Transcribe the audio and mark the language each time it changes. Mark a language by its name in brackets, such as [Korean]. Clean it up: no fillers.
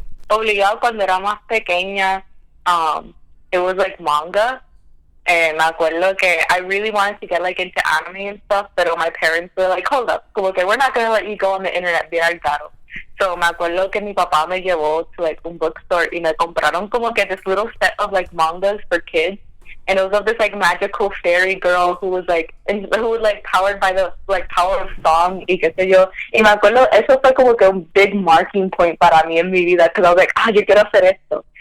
[Spanish] Obligado cuando era más pequeña, [English] it was like manga. [Spanish] Me acuerdo que [English] I really wanted to get like into anime and stuff, pero my parents were like, hold up, [Spanish] como que [English] we're not going to let you go on the internet [Spanish] bien caro. So me acuerdo que mi papá me llevó to like un bookstore y me compraron como que [English] this little set of like mangas for kids. And it was of this like magical fairy girl who was like powered by the like power of song [Spanish] y qué sé yo. Y me acuerdo, eso fue como que un big marking point para mí en mi vida, [English] because I was like, [Spanish] yo quiero hacer esto.